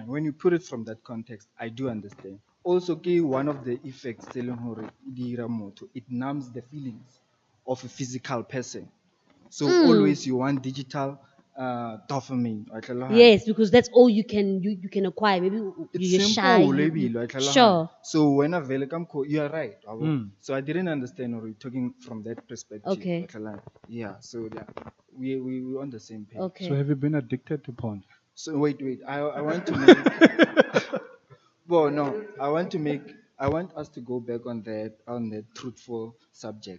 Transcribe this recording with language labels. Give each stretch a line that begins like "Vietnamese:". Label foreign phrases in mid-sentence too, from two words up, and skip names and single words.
English: When you put it from that context, I do understand. Also, one of the effects telling her it numbs the feelings of a physical person. So always you want digital dopamine.
Tswana: wa tlhaloganya?
English: Yes, because that's all you can acquire. Maybe It's you're shy. simple,
Tswana: lebile, wa tlhaloganya?
English: Sure. So when I
Tswana: vele ka mokgwa-
English: you are right. Wabo. Mm. So I didn't understand or you're talking from that perspective. Okay.
Tswana: wa tlhaloganya? Yeah.
English: So yeah, we're on the same page. So Okay. have you been addicted to porn? So wait. I want to make. Well, no. I want us to go back on that truthful subject.